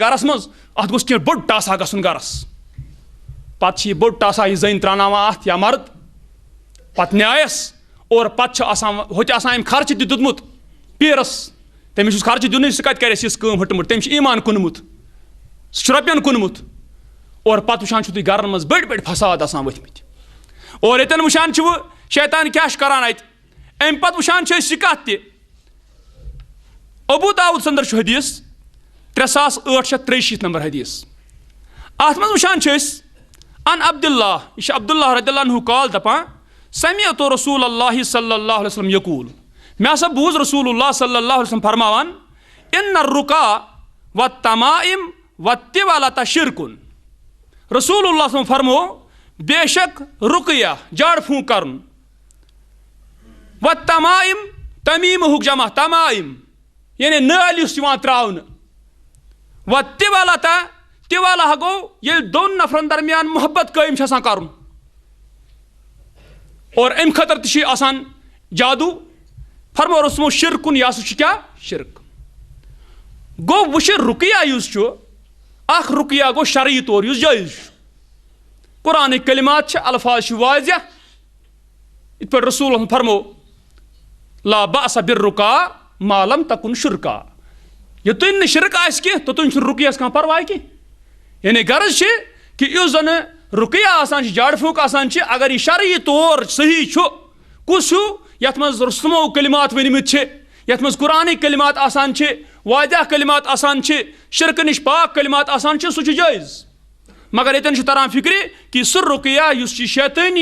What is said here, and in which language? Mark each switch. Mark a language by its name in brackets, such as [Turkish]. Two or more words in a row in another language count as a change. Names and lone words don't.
[Kashmiri] گرس منٛز اَتھ گوٚژھ کینٛہہ بوٚڑ ٹاسا گژھُن گرس پتہٕ چھِ یہِ بوٚڑ ٹاسا یہِ زٔنۍ تراوناوان اَتھ یا مرد پتہٕ نیایس اور پتہٕ چھُ آسان ہوٚتہِ آسان أمۍ خرچہٕ تہِ دیُتمُت پیٖرس تٔمِس چھُس خرچہٕ دیُنٕے سُہ کتہِ کرِ اَسہِ یِژھ کٲم ہٕٹمٕٹ تٔمِس چھُ ایٖمان کُنمُت سُہ چھُ رۄپین کُنمُت اور پتہٕ وٕچھان چھُو تُہۍ گرن منٛز بٔڑۍ بٔڑۍ فساد آسان ؤتھمٕتۍ اور ییٚتٮ۪ن وٕچھان چھِوٕ شیطان کیاہ چھُ کران اَتہِ اَمہِ پتہٕ وٕچھان چھِ أسۍ یہِ کتھ تہِ ابوٗ داوٗد سندر چھُ حدیٖث 3863 نمبر حدیٖث اتھ منٛز وٕچھان چھِ أسۍ [Arabic] ان عبداللہ [Kashmiri] یہِ چھُ عبداللہ [Arabic] رضی اللہ عنہُ قال [Kashmiri] دپان [Arabic] سمعت رسول اللہ صلی اللہ علیہ وسلم یقول [Kashmiri] مےٚ ہسا بوٗز [Arabic] رسول اللہ صلی اللہ علیہ وسلم [Kashmiri] فرماوان [Arabic] ان الرقا والتمائم والطوالة [Kashmiri] شرکُن [Arabic] رسول اللہ صلی اللہ علیہ وسلم [Kashmiri] فرمو بے شک رقیہ جاڑ پھونک کرُن والتمائم تمیٖمہُک جمع تمائم یعنی نٲلۍ یُس یِوان تراونہٕ والطوالة گوٚو ییٚلہِ دۄن نفرن درمیان محبت قٲیِم چھِ آسان کرُن اور امہِ خٲطرٕ تہِ چھُ آسان جادوٗ فرمو رسمو شرکُن یہِ ہسا چھُ کیاہ شرک گوٚو وٕ چھُ رُقیہ یُس چھُ اکھ رُقیہ گوٚو شرعی طور یُس جٲیِز چھُ قرآنٕکۍ کلمات چھِ الفاظ چھِ واضح یِتھ پٲٹھۍ رسول فرمو [Arabic] لا بأس بالرقا ما لم تکن شرکا [Kashmiri] یوٚتانۍ نہٕ شرک آسہِ کینٛہہ توٚتانۍ چھُنہٕ رُقیس کانٛہہ پرواے کینٛہہ یعنی غرض چھِ کہِ یُس زن رُقیہ آسان چھِ جاڑ پھونٛک آسان چھِ اگر یہِ شرعی طور صحیح چھُ کُس ہیوٗ یتھ منٛز رسومو کلمات ؤنمٕتۍ چھِ یتھ منٛز قرآنٕکۍ کلمات آسان چھِ واضح کلمات آسان چھِ شرکہٕ نِش پاک کلمات آسان چھِ سُہ چھُ جٲیِز مگر ییٚتٮ۪ن چھُ تران فکرِ کہِ سُہ رُقیہ یُس یہِ شیطٲنی